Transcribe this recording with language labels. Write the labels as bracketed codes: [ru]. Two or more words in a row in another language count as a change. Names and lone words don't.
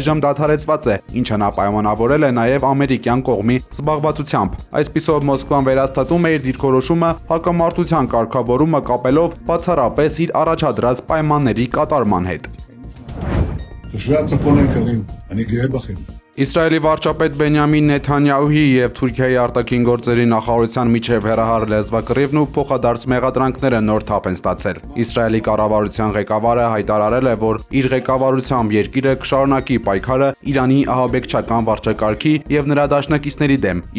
[hy] դադարեցված է, ինչը նա պայմանավորել է նաև ամերիկյան կողմի զբաղվածությամբ։ Այսպիսով Մոսկվան վերահաստատում է իր դիրքորոշումը հակամարտության կարգավորումը կապելով բացառապես իր առաջադրած պայմանների կատարման հետ։ [he] תושבי הצפון היקרים, אני גאה בכם. [hy] Իսրայելի վարչապետ Բենյամին Նեթանյահուի եւ Թուրքիայի արտաքին գործերի նախարարության միջև հերահար լեզվակռիվն ու փոխադարձ մեղադրանքները նոր թափ են ստացել։ Իսրայելի կառավարության ղեկավարը հայտարարել է, որ իր ղեկավարությամբ երկիրը կշարունակի պայքարը Իրանի ահաբեկչական վարչակարգի եւ նրա դաշնակիցների դեմ՝ ի